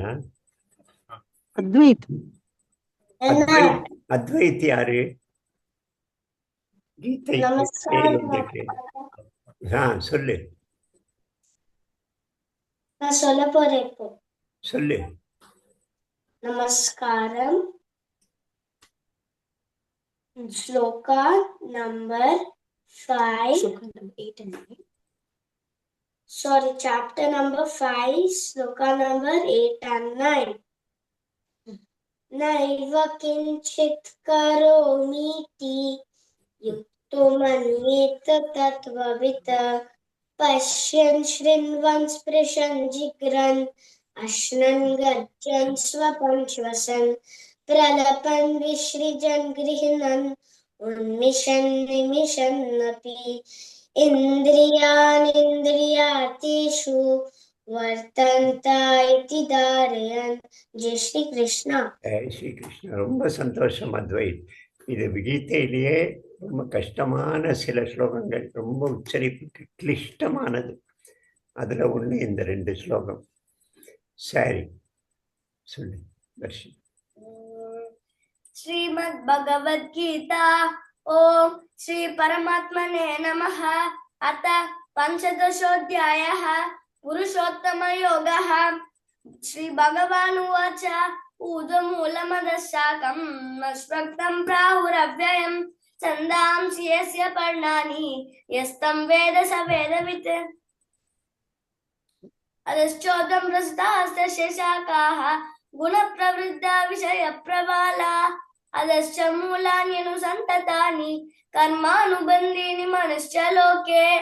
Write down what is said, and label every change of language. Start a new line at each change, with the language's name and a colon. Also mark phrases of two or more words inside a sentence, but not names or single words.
Tamil: அத்வைத். அத்வைத் யாரு? கீதைக்கு பேர் வந்திருக்கு. சொல்லு. நான் சொல்ல போறேன் இப்போ. சொல்லு.
English: Namaskaram. Shloka number 5. Shloka number 8 and 9. Sorry, chapter number 5, shloka number 8 and 9.
Sanskrit: नैव किञ्चित् करोमीति युक्तो मन्येत तत्त्ववित् पश्यन् शृण्वन् स्पृशन् जिघ्रन् अश्नन् गच्छन् स्वपं श्वसन् प्रलपन् विसृजन् गृह्णन् उन्मिषन् निमिषन्नपि इन्द्रियाणीन्द्रियार्थेषु वर्तन्त इति धारयन्।
Hindi: जय श्री कृष्णा. जय श्री कृष्णा.
Tamil: ரொம்ப சந்தோஷம் அத்வைத். இது கீதையிலேயே ரொம்ப கஷ்டமான சில ஸ்லோகங்கள், ரொம்ப உச்சரிப்புக்கு கிளிஷ்டமானது. அதுல ஒண்ணு இந்த 2 ஸ்லோகம். சரி, சொல்லு தர்ஷன்.
Sanskrit: श्रीमद् भगवद गीता। ओम श्री परमात्मने नमः। अथ पंचदशोऽध्यायः पुरुषोत्तम योगः। श्री भगवान् उवाच ऊर्ध्वमूलमधः शाखम् अश्वत्थं प्राहुरव्ययम् छन्दांसि यस्य पर्णानि यस्तं वेद स वेदवित् अधश्चोदं प्रसुतास्तस्य शाखाः गुणप्रवृद्धा विषयप्रबाला अधश्च मूलान्यनुसन्ततानि कर्मानुबन्धीनि मनश्च लोके